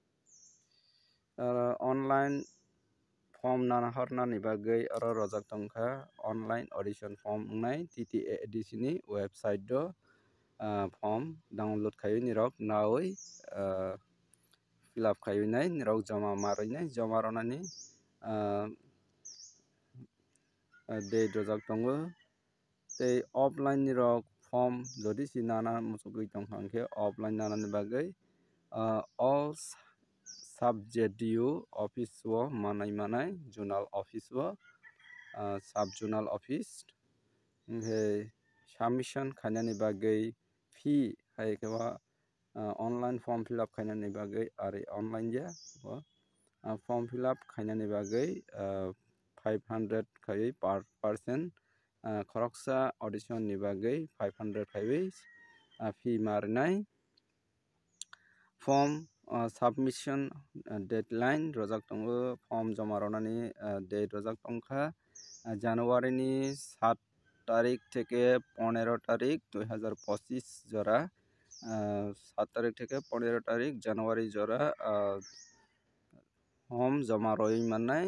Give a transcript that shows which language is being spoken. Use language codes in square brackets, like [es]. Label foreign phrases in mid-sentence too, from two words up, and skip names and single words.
[en] online form [trk] nahorna ni bagui oro rojak tongkha [en] online audition form [trk] wngnai TTADC ni website o [en] form download [trk] khaiwi nirok nawi [en] fill up [trk] khaiwi nai nirok joma maroinai joma ronani date rojak tongo tei offline ni rok form jodi si nana muchugui tongkha hingke offline nanani bagui [en] all subject DU office [trk] o manai [en] zonal office [trk] o [en] sub zonal office [trk] hingke submission khainani bagui fee hai khe [en] online form fill up [trk] khainani bagui ari online ya [en] form fill up [trk] khainani bagui 500 khaiwi [en] per person [trk] khoroksa audition ni bagui 500 khaiwi fee marnai [en] form submission deadline [trk] rojak tongo form joma ronani date rojak tongkha January ni 7 [bn] tarik theke [trk] 15 tarik 2025 jora 7 [bn] tarik theke [trk] 15 tarik January jora form joma roi mannai